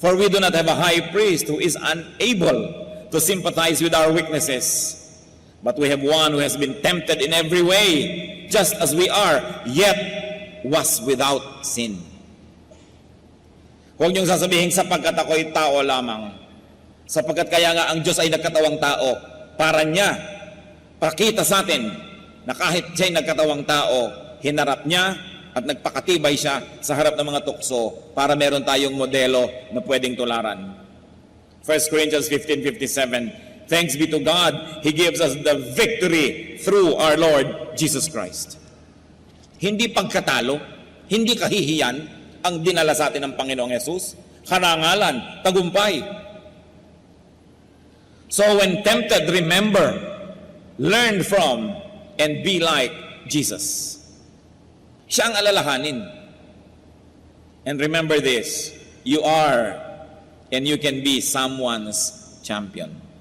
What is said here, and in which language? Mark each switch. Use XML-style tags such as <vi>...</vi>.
<en>For we do not have a high priest who is unable to sympathize with our weaknesses, but we have one who has been tempted in every way, just as we are, yet was without sin.</en> <tl>Huwag niyong sasabihin, sapagkat ako'y tao lamang. Sapagkat kaya nga ang Diyos ay nagkatawang tao, para niya, pakita sa atin, na kahit siya'y nagkatawang tao, hinarap niya at nagpakatibay siya sa harap ng mga tukso para meron tayong modelo na pwedeng tularan.</tl> <en>1 Corinthians 15:57, thanks be to God, He gives us the victory through our Lord Jesus Christ.</en> <tl>Hindi pagkatalo, hindi kahihiyan ang dinala sa atin ng Panginoong Yesus. Karangalan, tagumpay.</tl> <en>So when tempted, remember, learn from, and be like Jesus.</en> <tl>Siya ang alalahanin.</tl> <en>And remember this, you are and you can be someone's champion.</en>